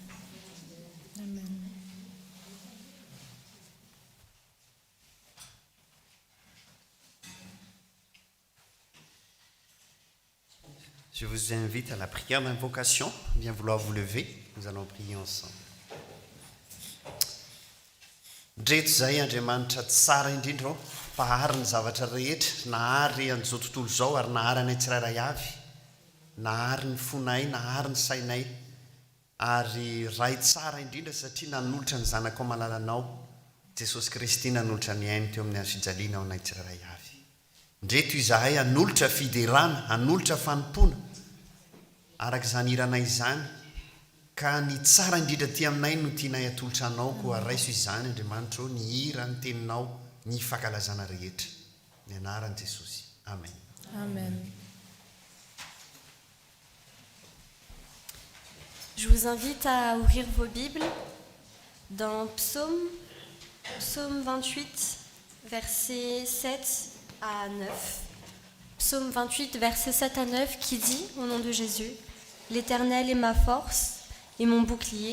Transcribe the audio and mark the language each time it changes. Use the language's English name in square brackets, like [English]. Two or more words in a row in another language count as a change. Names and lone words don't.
[French] Je vous invite à la prière d'invocation. Bien vouloir vous lever. Nous allons prier ensemble. [Malagasy] Ndreto zay Andriamanitra tsara indrindra ao, mpahary ny zavatra rehetra, nahary an'izao tontolo izao ary nahary anay tsirairay avy, nahary ny fonay, nahary ny sainay, ary ray tsara indrindra satria nanolotra ny zanako malalanao, Jesosy Kristy nanolotra ny ainy teo amin'ny hazofijaliana ao anay tsirairay avy. Ndreto izahay hanolotra fiderana, hanolotra fanompona, araka izany iranay izany, ka ny tsara indrindra ty aminay no tianay atolotra anao koa raiso izany Andriamanitra, ny hira, ny teninao, ny fankalazana rehetra. Ny anaran'i Jesosy. Amen. Amen. [French] Je vous invite à ouvrir vos Bibles dans Psaume 28, versets 7 à 9. Psaume 28, versets 7 à 9, qui dit, au nom de Jésus, « L'Éternel est ma force et mon bouclier.